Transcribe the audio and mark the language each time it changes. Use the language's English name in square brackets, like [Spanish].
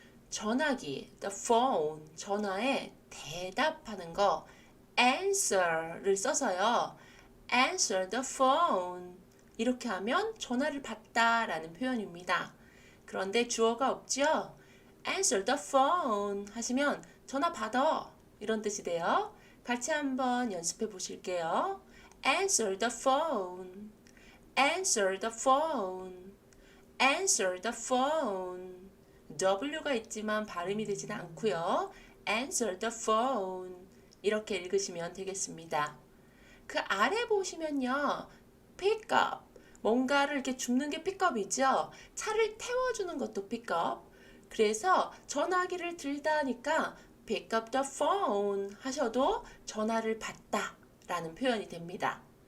[Korean] 전화기, [English] the phone, [Korean] 전화에 대답하는 거 answer를 써서요. [English] answer the phone [Korean] 이렇게 하면 전화를 받다라는 표현입니다. 그런데 주어가 없죠? [English] answer the phone [Korean] 하시면 전화 받아 이런 뜻이 돼요. 같이 한번 연습해 보실게요. [English] answer the phone, answer the phone, answer the phone. [Korean] W가 있지만 발음이 되지는 않고요. [English] answer the phone [Korean] 이렇게 읽으시면 되겠습니다. 그 아래 보시면요. pick up, 뭔가를 이렇게 줍는 게 pickup이죠. 차를 태워주는 것도 pick up. 그래서 전화기를 들다 하니까 [English] pick up the phone [Korean] 하셔도 전화를 받다 라는 표현이 됩니다.